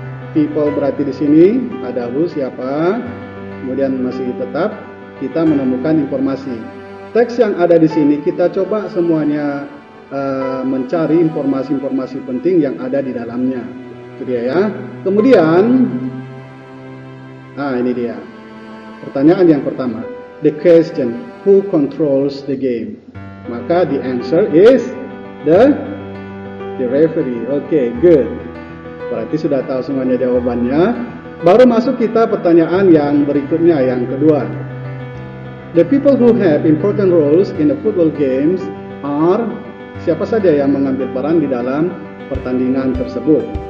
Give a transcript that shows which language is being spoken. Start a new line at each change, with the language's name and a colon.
Indonesian: People berarti di sini ada who, siapa. Kemudian masih tetap kita menemukan informasi. Teks yang ada di sini kita coba semuanya mencari informasi-informasi penting yang ada di dalamnya. Itu dia ya. Kemudian, ini dia. Pertanyaan yang pertama.
English: The question, who controls the game? Maka the answer is the referee. Okay, good.
Indonesian: Berarti sudah tahu semuanya jawabannya. Baru masuk kita pertanyaan yang berikutnya, yang kedua.
English: The people who have important roles in the football games are,
Indonesian: siapa saja yang mengambil peran di dalam pertandingan tersebut.